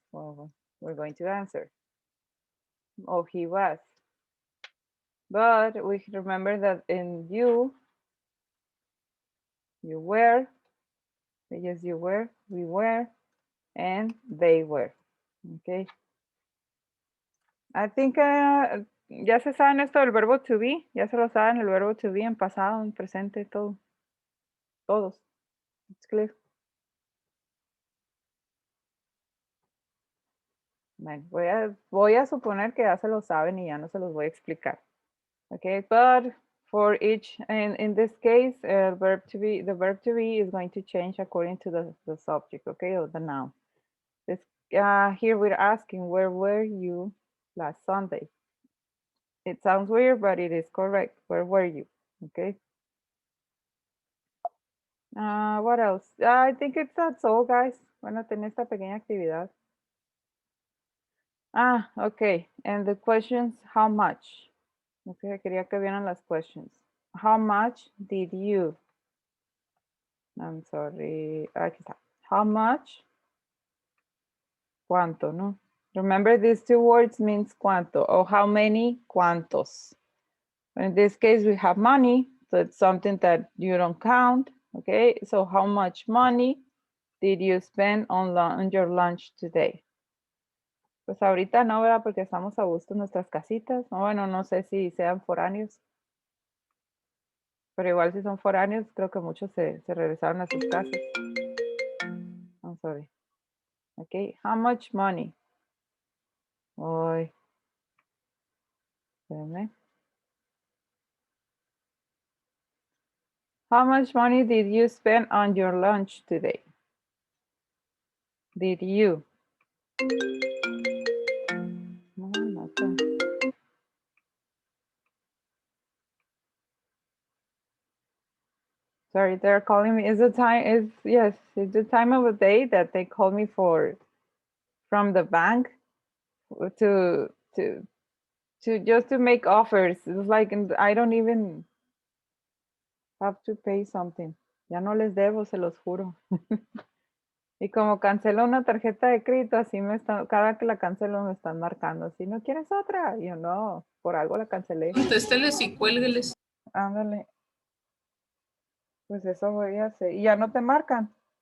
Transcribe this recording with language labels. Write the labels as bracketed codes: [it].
[en] Well, we're going to answer. Oh, he was. But we remember that in you were, yes, you were, we were, and they were. Okay. I think [es] ya se saben esto del verbo to be, ya se lo saben el verbo to be en pasado, en presente, todo. Todos. [en] It's clear. [es] Bueno, voy a suponer que ya se lo saben y ya no se los voy a explicar. [en] Okay, but for each, and in this case, the verb to be is going to change according to the subject, okay, or the noun. This, here we're asking, where were you last Sunday? It sounds weird, but it is correct. Where were you? Okay. What else? I think that's all, guys. [es] Bueno, tener esta pequeña actividad. [en] Okay. And the questions, how much? Okay, [es] quería que vieran las [en] questions. How much did you? I'm sorry. [es] Aquí está. [en] How much? [es] ¿Cuánto, no? [en] Remember these two words means cuánto, or how many, cuántos. In this case, we have money, so it's something that you don't count, okay? So how much money did you spend on your lunch today? [es] Pues ahorita no, ¿verdad? Porque estamos a gusto en nuestras casitas. Bueno, no sé si sean foráneos. Pero igual si son foráneos, creo que muchos se regresaron a sus casas. [en] I'm sorry. Okay, how much money? [es] Ay, espérame. [en] How much money did you spend on your lunch today? Did you? No, nothing. Sorry, they're calling me. Is the time yes, it's the time of the day that they call me from the bank to just to make offers. It's like I don't even have to pay something. [es] Ya no les debo, se los juro. Y como cancelo una tarjeta de crédito, así cada que la cancelo me están marcando. Así, ¿no quieres otra? Y yo, no, por algo la cancelé. Contésteles y cuélgueles. Ándale. Pues eso voy a hacer. Y ya no te marcan.